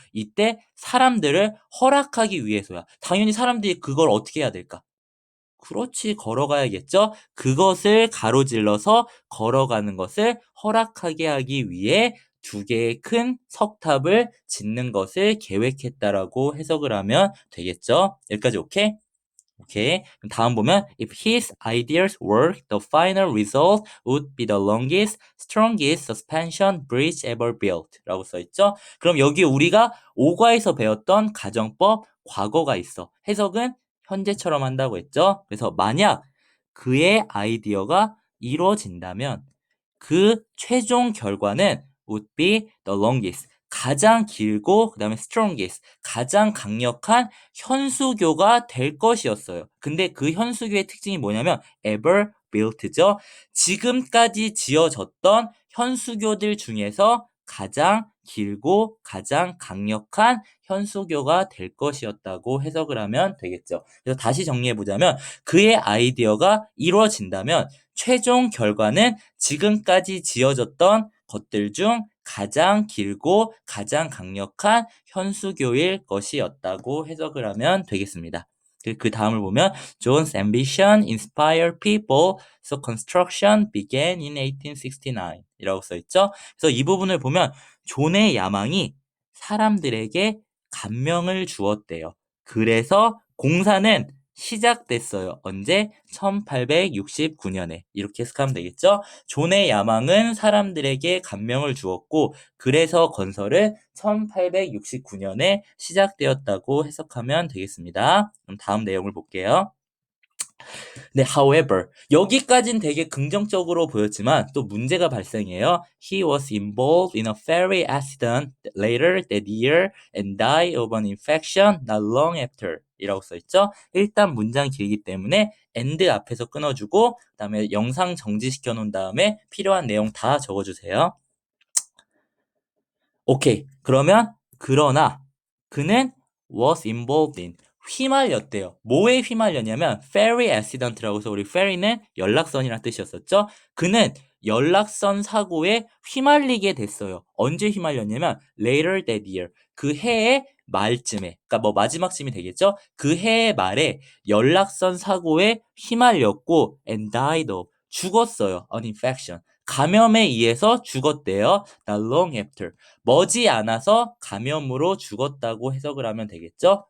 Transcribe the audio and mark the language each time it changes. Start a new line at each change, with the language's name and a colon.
Korean: 이때 사람들을 허락하기 위해서야. 당연히 사람들이 그걸 어떻게 해야 될까? 그렇지, 걸어가야겠죠? 그것을 가로질러서 걸어가는 것을 허락하게 하기 위해 2개의 큰 석탑을 짓는 것을 계획했다라고 해석을 하면 되겠죠? 여기까지 오케이? 오케이. 그럼 다음 보면
English: if his ideas work, the final result would be the longest, strongest suspension bridge ever built
Korean: 라고 써있죠. 그럼 여기 우리가 5과에서 배웠던 가정법 과거가 있어. 해석은 현재처럼 한다고 했죠. 그래서 만약 그의 아이디어가 이루어진다면 그 최종 결과는
English: would be the longest,
Korean: 가장 길고 그 다음에 strongest, 가장 강력한 현수교가 될 것이었어요. 근데 그 현수교의 특징이 뭐냐면
English: ever built
Korean: 죠. 지금까지 지어졌던 현수교들 중에서 가장 길고 가장 강력한 현수교가 될 것이었다고 해석을 하면 되겠죠. 그래서 다시 정리해보자면 그의 아이디어가 이루어진다면 최종 결과는 지금까지 지어졌던 것들 중 가장 길고 가장 강력한 현수교일 것이었다고 해석을 하면 되겠습니다.
English: 그 다음을 보면 John's ambition inspired people, so construction began in 1869
Korean: 이라고 써있죠. 그래서 이 부분을 보면 존의 야망이 사람들에게 감명을 주었대요. 그래서 공사는 시작됐어요. 언제? 1869년에. 이렇게 해석하면 되겠죠? 존의 야망은 사람들에게 감명을 주었고 그래서 건설은 1869년에 시작되었다고 해석하면 되겠습니다. 그럼 다음 내용을 볼게요. 네, however, 여기까진 되게 긍정적으로 보였지만 또 문제가 발생해요.
English: He was involved in a ferry accident later that year and died of an infection not long after.
Korean: 이라고 써있죠. 일단 문장 길기 때문에 and 앞에서 끊어주고 그다음에 영상 정지시켜 놓은 다음에 필요한 내용 다 적어주세요. 오케이. 그러면 그러나 그는
English: was involved in
Korean: 휘말렸대요. 뭐에 휘말렸냐면 ferry accident라고 해서 우리 ferry는 연락선이라는 뜻이었었죠. 그는 연락선 사고에 휘말리게 됐어요. 언제 휘말렸냐면
English: later that year.
Korean: 그 해의 말쯤에, 그러니까 뭐 마지막쯤이 되겠죠. 그 해의 말에 연락선 사고에 휘말렸고
English: and died of
Korean: 죽었어요.
English: an infection.
Korean: 감염에 의해서 죽었대요.
English: not long after.
Korean: 머지않아서 감염으로 죽었다고 해석을 하면 되겠죠.